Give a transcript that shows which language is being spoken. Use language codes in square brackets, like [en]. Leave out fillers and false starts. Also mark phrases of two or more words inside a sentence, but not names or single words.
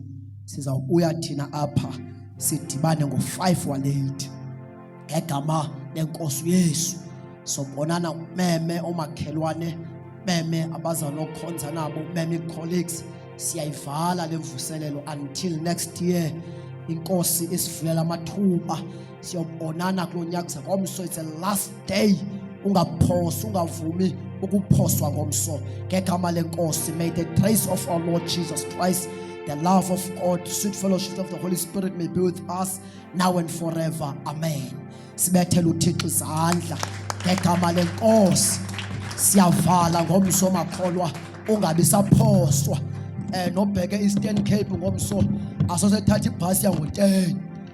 [xh] Sizawubuya thina apha sidibane ngo-5 wa-late ngegama lenkosi uYesu. Sobonana meme omakhelwane, meme abazanokhonza nabo, meme colleagues. Siyayivala le mvuselelo [en] until next year. [xh] Inkosi isivulela amathuba, siyobonana kulo nyaka ngomso. [en] It's the last day, [xh] ungaphosi, ungavumi ukuphoswa ngomso ngegama lenkosi. [en] May the grace of our Lord Jesus Christ, the love of God, sweet fellowship of the Holy Spirit may be with us now and forever. Amen. [xh] Sibethele uThixo izandla ngegama lenkosi. Siyavala ngomso makholwa, ungabi saphoswa. Nobheke Eastern Cape ngomso, asosethatha ibhasi yango-10.